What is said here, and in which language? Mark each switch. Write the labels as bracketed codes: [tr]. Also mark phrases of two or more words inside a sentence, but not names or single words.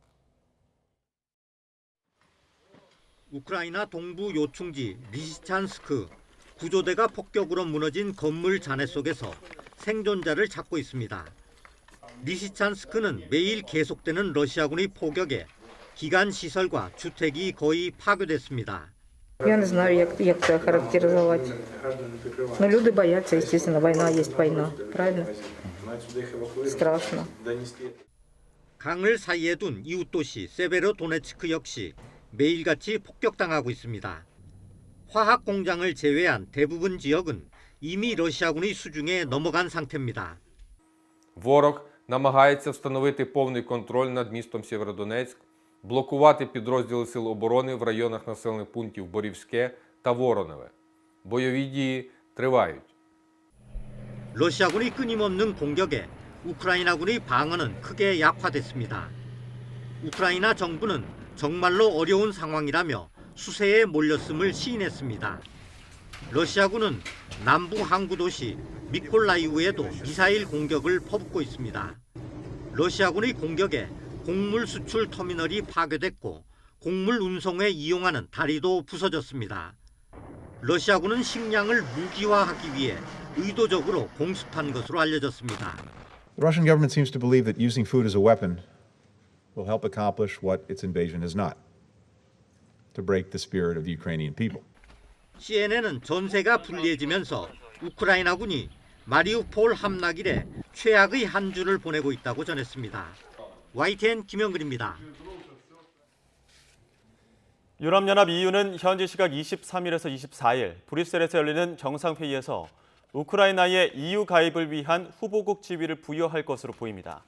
[ko] 우크라이나 동부 요충지 리시찬스크, 구조대가 폭격으로 무너진 건물 잔해 속에서 생존자를 찾고 있습니다. 리시찬스크는 매일 계속되는 러시아군의 포격에 기간 시설과 주택이 거의 파괴됐습니다. [uk] Я не знаю, як це характеризувати. Ну, люди бояться, естественно, війна є війна, правильно? Страшно. [ko] 강을 사이에 둔 이웃 도시 세베로도네츠크 역시 매일같이 폭격당하고 있습니다. 화학 공장을 제외한 대부분 지역은 이미 러시아군의 수중에 넘어간 상태입니다. [uk] Ворог намагається встановити повний контроль над містом Сєвєродонецьк, блокувати підрозділи Сил оборони в районах населених пунктів Борівське та Воронове. Бойові дії тривають. [ko] 러시아군의 끊임없는 공격에 우크라이나군의 방어는 크게 약화됐습니다. 우크라이나 정부는 정말로 어려운 상황이라며 수세에 몰렸음을 시인했습니다. 러시아군은 남부 항구 도시 미콜라이우에도 미사일 공격을 퍼붓고 있습니다. 러시아군의 공격에 곡물 수출 터미널이 파괴됐고 곡물 운송에 이용하는 다리도 부서졌습니다. 러시아군은 식량을 무기화하기 위해 의도적으로 공습한 것으로 알려졌습니다. [en] The Russian government seems to believe that using food as a weapon will help accomplish what its invasion has not, to break the spirit of the Ukrainian people. [ko] CNN은 전세가 불리해지면서 우크라이나군이 마리우폴 함락 이래 최악의 한 주를 보내고 있다고 전했습니다. YTN 김영근입니다. 유럽연합 EU는 현지 시각 23일에서 24일 브뤼셀에서 열리는 정상회의에서 우크라이나의 EU 가입을 위한 후보국 지위를 부여할 것으로 보입니다.